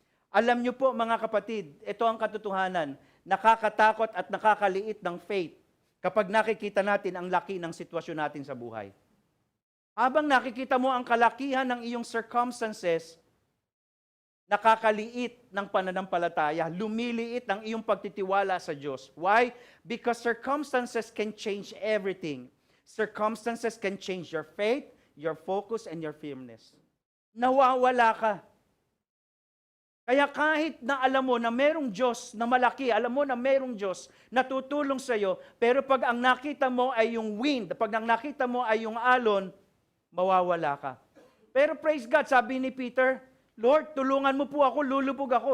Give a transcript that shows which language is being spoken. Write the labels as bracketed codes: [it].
[tl] Alam niyo po mga kapatid, ito ang katotohanan, nakakatakot at nakakaliit ng faith kapag nakikita natin ang laki ng sitwasyon natin sa buhay. Habang nakikita mo ang kalakihan ng iyong circumstances, nakakaliit ng pananampalataya, lumiliit ang iyong pagtitiwala sa Diyos. [en] Why? Because circumstances can change everything. Circumstances can change your faith, your focus, and your firmness. [tl] Nawawala ka. Kaya kahit na alam mo na merong Diyos na malaki, alam mo na merong Diyos na tutulong sa iyo, pero pag ang nakita mo ay yung wind, pag ang nakita mo ay yung alon, mawawala ka. Pero praise God, sabi ni Peter, Lord, tulungan mo po ako, lulubog ako.